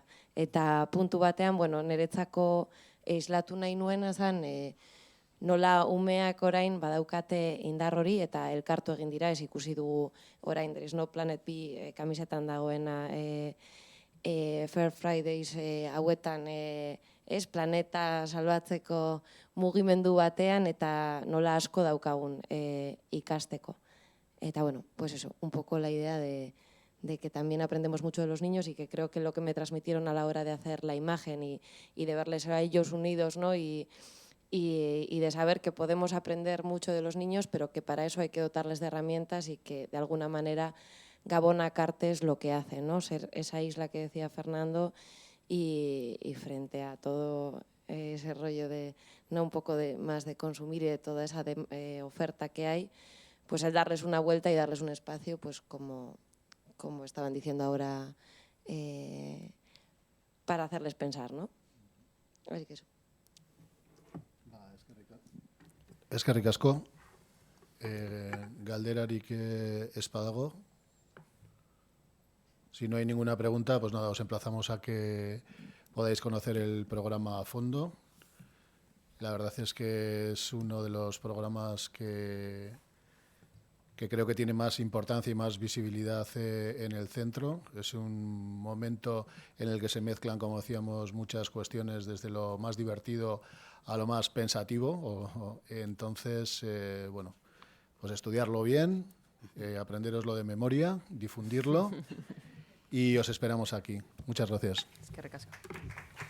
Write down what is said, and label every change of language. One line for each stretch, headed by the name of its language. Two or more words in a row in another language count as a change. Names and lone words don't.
Basque: Eta puntu batean, niretzako islatu nahi nuen esan, nola umeak orain badaukate indar hori eta elkartu egin dira, ez ikusi dugu orain
English: There is no Planet B
Basque: kamisetan dagoena Fair Fridays hauetan, ez, planeta salbatzeko mugimendu batean eta nola asko daukagun ikasteko.
Spanish: Eta pues eso, un poco la idea de que también aprendemos mucho de los niños y que creo que lo que me transmitieron a la hora de hacer la imagen y de verles a ellos unidos, ¿no? Y de saber que podemos aprender mucho de los niños, pero que para eso hay que dotarles de herramientas y que de alguna manera Gabonak Arte es lo que hace, ¿no? Ser esa isla que decía Fernando y frente a todo ese rollo de, no, un poco más de consumir y de toda esa oferta que hay, pues el darles una vuelta y darles un espacio, pues como estaban diciendo ahora, para hacerles pensar, ¿no? Así que eso.
Basque: Eskerrik asko. Galderarik ez badago.
Spanish: Si no hay ninguna pregunta, pues nada, os emplazamos a que podáis conocer el programa a fondo. La verdad es que es uno de los programas que creo que tiene más importancia y más visibilidad en el centro. Es un momento en el que se mezclan, como decíamos, muchas cuestiones desde lo más divertido a lo más pensativo. Entonces, pues estudiarlo bien, aprenderoslo de memoria, difundirlo y os esperamos aquí. Muchas gracias.
Basque: Eskerrik asko.